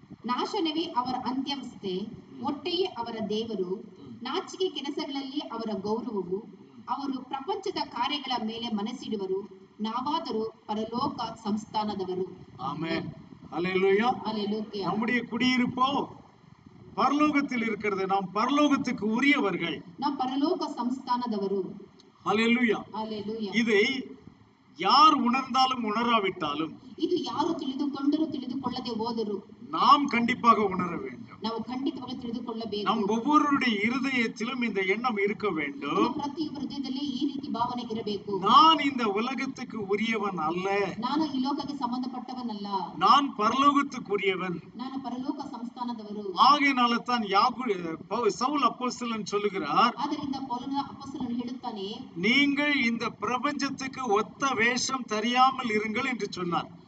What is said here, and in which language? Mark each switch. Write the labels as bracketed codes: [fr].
[kn] ನಾಶನವೇ ಅವರ ಅಂತ್ಯವಸ್ಥೆ, ಒಟ್ಟೆಯೇ ಅವರ ದೇವರು, ನಾಚಿಕೆ ಕೆಲಸಗಳಲ್ಲಿ ಅವರ ಗೌರವವು. ಅವರು ಪ್ರಪಂಚದ ಕಾರ್ಯಗಳ ಮೇಲೆ ಮನಸ್ಸಿಡುವರು, ನಾವಾದರೂ ಪರಲೋಕ ಸಂಸ್ಥಾನದವರು. [ta] ஆமென். ஹல்லேலூயா. ஹல்லேலூயா. நம்முடைய குடியிருப்போ பரலோகத்தில் இருக்கிறது. நாம் பரலோகத்துக்கு உரியவர்கள். நாம் பரலோக [kn] ಸಂಸ್ಥಾನದವರು. [ta] ஹல்லேலூயா. ஹல்லேலூயா. இதை யார் உணர்ந்தாலும் உணராவிட்டாலும் [kn] ಇದು ಯಾರು ತಿಳಿದುಕೊಂಡರೂ ತಿಳಿದುಕೊಳ್ಳದೆ ಹೋದರು [ta] நாம் கண்டிப்பாக உணர வேண்டும். [kn] ನಾವು ಖಂಡಿತವಾಗಿ ತಿಳಿದುಕೊಳ್ಳಬೇಕು. [ta] நம் ஒவ்வொருடைய இருதயத்திலும் இந்த எண்ணம் இருக்க வேண்டும். [kn] ಪ್ರತಿಯೊಬ್ಬರ ಹೃದಯದಲ್ಲಿ ಈ ರೀತಿ ಭಾವನೆ ಇರಬೇಕು. [ta] நான் இந்த உலகத்துக்கு உரியவன் அல்ல. [kn] ನಾನು ಈ ಲೋಕಕ್ಕೆ ಸಂಬಂಧಪಟ್ಟವನಲ್ಲ. [ta] நான் பரலோகத்துக்குரியவன். [kn] ನಾನು ಪರಲೋಕ ಸಂಸ್ಥಾನದವರು. [ta] ஆகையினால தான் சவுல் அப்போஸ்தலன் சொல்லுகிறார். [kn] ಆದ್ದರಿಂದ ಪೌಲನ ಅಪೊಸ್ತಲನು ಹೇಳುತ್ತಾನೆ, [ta] நீங்கள் இந்த பிரபஞ்சத்துக்கு ஒத்த வேஷம் தெரியாமல் இருங்கள் என்று சொன்னார்.